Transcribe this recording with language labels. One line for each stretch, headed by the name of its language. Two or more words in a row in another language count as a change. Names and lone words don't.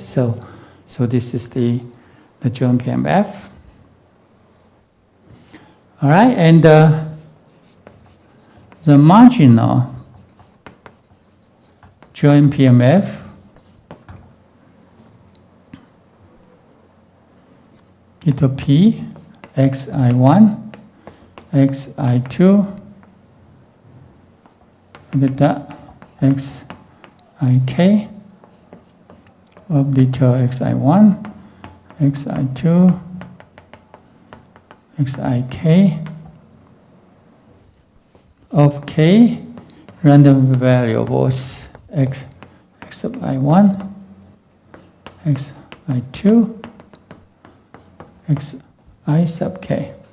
English: So this is the joint PMF. All right, and the marginal joint PMF little p xi1 xi2 xik of little xi1 xi2 xik of k random variables x sub i1 xi2 xi sub k